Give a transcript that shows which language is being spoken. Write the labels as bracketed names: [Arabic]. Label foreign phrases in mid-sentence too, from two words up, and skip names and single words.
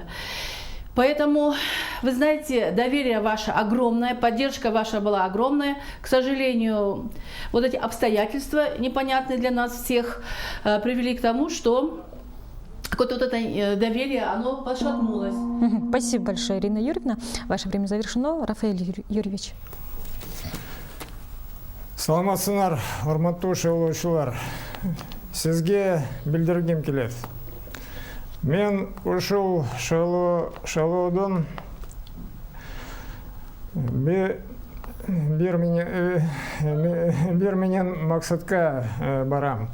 [Russian] Поэтому, вы знаете, доверие ваше огромное, поддержка ваша была огромная. К сожалению, вот эти обстоятельства, непонятные для нас всех, привели к тому, что вот это доверие, оно пошатнулось. Спасибо большое, Ирина Юрьевна. Ваше время завершено. Рафаэль Юрьевич. [Kyrgyz] Саламатсыздар, урматтуу шайлоочулар. Сизге билдиргим келет. Мен ушул шайлоодон бир менен максатка барам.